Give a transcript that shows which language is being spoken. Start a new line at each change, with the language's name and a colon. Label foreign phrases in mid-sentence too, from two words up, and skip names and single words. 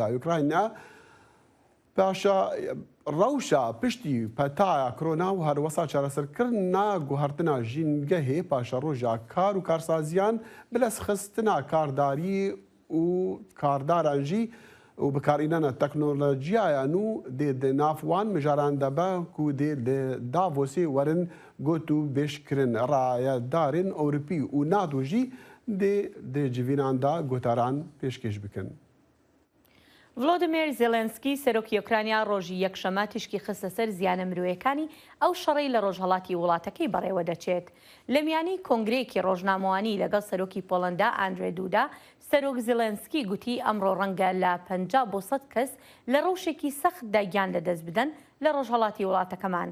Kurdish: Ukrayna paşa rewşa piştî petaya korona û herwesa çareserkirina guhertina jîngehê paşa roja kar û karsaziyan bilezxistina kardarî û kardaran jî û bikarînana teknolojiya nû dê di nav wan mijaran debe ku dê li Davosê werin got û bêşkirin rayedarên Ewropî û NATO jî dê civînan da gotaran pêşkêş bikin.
Central Kurdish: ڤڵۆدیمیر زێلێنسکی سەرۆکی ئۆکرانیا ڕۆژی یەکشەمە تشکی خستە سەر زیانە مرۆیەکانی ئەو شەڕەی لە ڕۆژهەڵاتی وڵاتەکەی بەڕێوە دەچێت. لە میانی کۆنگرێکی ڕۆژنامەوانی لەگەڵ سەرۆکی پۆڵەندا ئاندرێ دوودا سەرۆک زێلێنسکی گوتی ئەمڕۆ ڕەنگە لە 50 بۆ 100 کەس لە ڕەوشێکی سەختدا گیان لەدەست بدەن لە ڕۆژهەڵاتی وڵاتەکەمان.